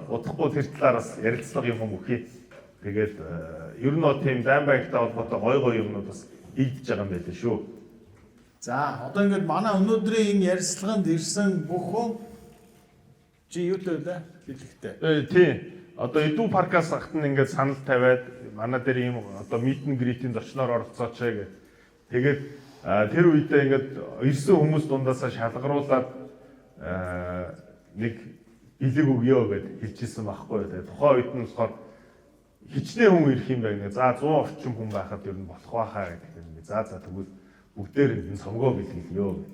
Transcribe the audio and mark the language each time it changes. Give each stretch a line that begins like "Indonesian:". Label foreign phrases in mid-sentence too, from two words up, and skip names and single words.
Mongolian: Удахгүй тэр талаар бас ярилцлага юм өгье. Тэгээд ер нь тийм Даймбаягтай холбоотой гой юмнууд бас ийдэж байгаа юм байлээ шүү. За одоо ингээд манай өнөөдрийн энэ ярилцлаганд ирсэн бүх хүн чи юутай вэ? Хэлэхтэй. Тийм. Одоо Эдүү паркаас хатан ингээд санал тавиад манай дээр ийм одоо
English: meet and greet-
Mongolian: ийн зочноор оролцооч гэх. Тэгээд тэр үедээ ингээд ирсэн хүмүүс дундаасаа шалгаруулад нэг бэлэг өгөө гэд хэлчихсэн байхгүй. Тэгээд тухайн үед нь болохоор хичнээн хүн ирэх юм байна. За 100 орчим хүн байхад ер нь болох байхаа гэдэг юм. За тэгвэл бүгдээр энэ цомгоо бэлгэлё.